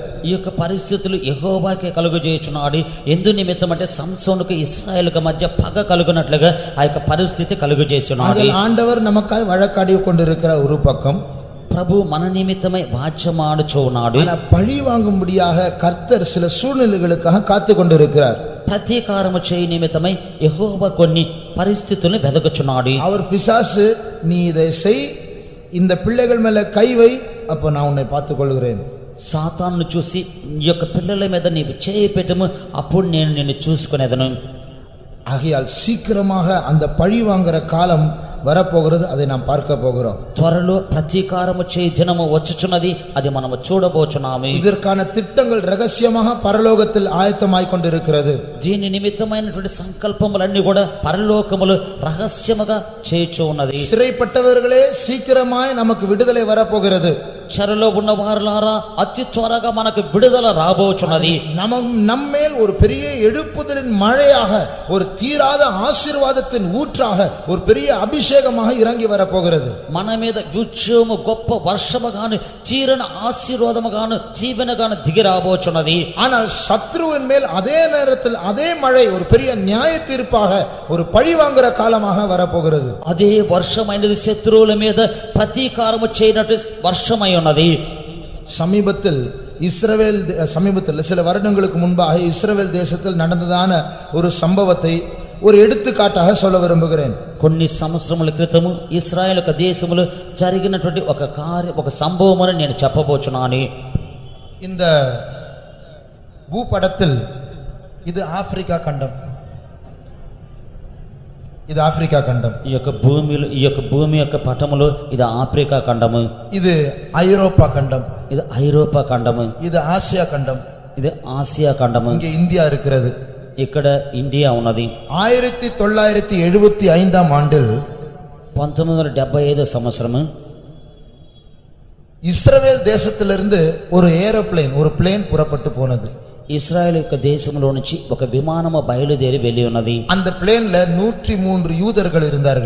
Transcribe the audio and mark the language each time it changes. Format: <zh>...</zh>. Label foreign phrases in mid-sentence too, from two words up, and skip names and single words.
<te>ఈ యొక్క పరిస్థితులు యెహోవాకే కలుగజేయుచున్నాడు. ఎందు నిమిత్తం అంటే సంసోనుకు ఇశ్రాయేలుకు మధ్య పగ కలుగునట్లుగా ఆ యొక్క పరిస్థితి కలుగజేస్తున్నాడు.</te> <ta>ஆண்டவர் நமக்காய் வழக்காடி கொண்டிருக்கிற ஒரு பக்கம்,</ta> <te>ప్రభు మన నిమిత్తమై వాచ్యమాడుచున్నాడు.</te> <ta>பழி வாங்கும்படியாக கர்த்தர் சில சூழ்நிலைகளுக்காக காத்து கொண்டிருக்கிறார்.</ta> <te>ప్రతీకారము చేయి నిమిత్తమై యెహోవా కొన్ని పరిస్థితులను వెదకుచున్నాడు.</te> <ta>அவர் பிசாசு, நீ இதை செய், இந்த பிள்ளைகள் மேல கை வை, அப்ப நான் உன்னை பார்த்துக் கொள்கிறேன்.</ta> <te>సాతాను చూసి ఈ యొక్క పిల్లల మీద నీవు చేయి పెట్టము, అప్పుడు నేను నిన్ను చూసుకునేదను.</te> <ta>ஆகையால் சீக்கிரமாக அந்த பழி வாங்குற காலம் வரப்போகிறது. அதை நாம் பார்க்க போகிறோம்.</ta> <te>త్వరలో ప్రతీకారము చేయి దినము వచ్చుచున్నది, అది మనము చూడబోచున్నాము.</te> <ta>இதற்கான திட்டங்கள் ரகசியமாக பரலோகத்தில் ஆயத்தமாய் கொண்டிருக்கிறது.</ta> <te>దీని నిమిత్తమైనటువంటి సంకల్పములన్నీ కూడా పరలోకములు రహస్యముగా చేయుచు ఉన్నది.</te> <ta>சிறைப்பட்டவர்களே, சீக்கிரமாய் நமக்கு விடுதலை வரப்போகிறது.</ta> <te>చెరలో ఉన్న వారులారా, అతి త్వరగా మనకు విడుదల రాబోచున్నది.</te> <ta>நம்மேல் ஒரு பெரிய எழுப்புதலின் மழையாக, ஒரு தீராத ஆசீர்வாதத்தின் ஊற்றாக, ஒரு பெரிய அபிஷேகமாக இறங்கி வரப்போகிறது.</ta> <te>మన మీద యుద్ధము గొప్ప వర్షముగాను తీరన ఆశీర్వాదముగాను జీవనగాను దిగి రాబోచున్నది.</te> <ta>ஆனால் சத்ருவின் மேல் அதே நேரத்தில் அதே மழை ஒரு பெரிய நியாய தீர்ப்பாக, ஒரு பழி வாங்குற காலமாக வரப்போகிறது.</ta> <te>అదే వర్షమైనది శత్రువుల మీద ప్రతీకారము చేయనట్టు వర్షమై ఉన్నది.</te> <ta>சமீபத்தில் சில வருடங்களுக்கு முன்பாக இஸ்ரவேல் தேசத்தில் நடந்ததான ஒரு சம்பவத்தை ஒரு எடுத்துக்காட்டாக சொல்ல விரும்புகிறேன்.</ta> <te>కొన్ని సంవత్సరముల క్రితము ఇశ్రాయేలు యొక్క దేశములో జరిగినటువంటి ఒక సంభవమును నేను చెప్పబోచున్నాను.</te> <ta>இந்த பூபடத்தில் இது ஆப்பிரிக்கா கண்டம். இது ஆப்பிரிக்கா கண்டம்.</ta> <te>ఈ యొక్క భూమి యొక్క పటములో ఇది ఆఫ్రికా ఖండము.</te> <ta>இது ஐரோப்பா கண்டம்.</ta> <te>ఇది ఐరోపా ఖండము.</te> <ta>இது ஆசியா கண்டம்.</ta> <te>ఇది ఆసియా ఖండము.</te> <ta>இங்கே இந்தியா இருக்கிறது.</ta> <te>ఇక్కడ ఇండియా ఉన్నది.</te> <ta>1975ஆம் ஆண்டில்</ta> <te>1975 సంవత్సరము</te> <ta>இஸ்ரவேல் தேசத்திலிருந்து ஒரு பிளேன் புறப்பட்டு போனது.</ta> <te>ఇశ్రాయేలు యొక్క దేశంలో నుంచి ఒక విమానము బయలుదేరి వెళ్ళి ఉన్నది.</te> <ta>அந்த பிளேன்ல 103 யூதர்கள் இருந்தார்கள்.</ta>